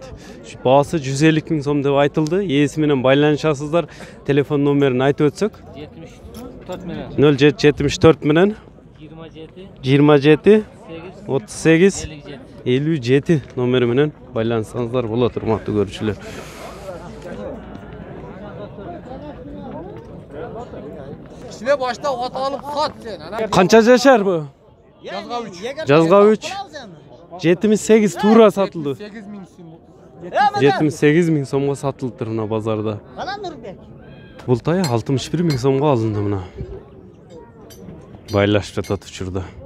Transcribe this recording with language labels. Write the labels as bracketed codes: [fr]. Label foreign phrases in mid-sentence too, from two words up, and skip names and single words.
[ky] Баасы 150 000 сом деп айтылды. Ээси менен байланышасыздар. Телефон номерин айтып өтсөк? 0774 менен 27 38 57 номери менен байланышсаңыздар болот, урматтуу көрүүчүлөр. Kişine başta at alıp sat sen. Канча жашар бу? Жазга 3. 78 туура сатылды. 78 000 сомго сатылыптыр мына базарда. Бул тай 61 000 сомго алынды мына. Байлашып жатат учурда.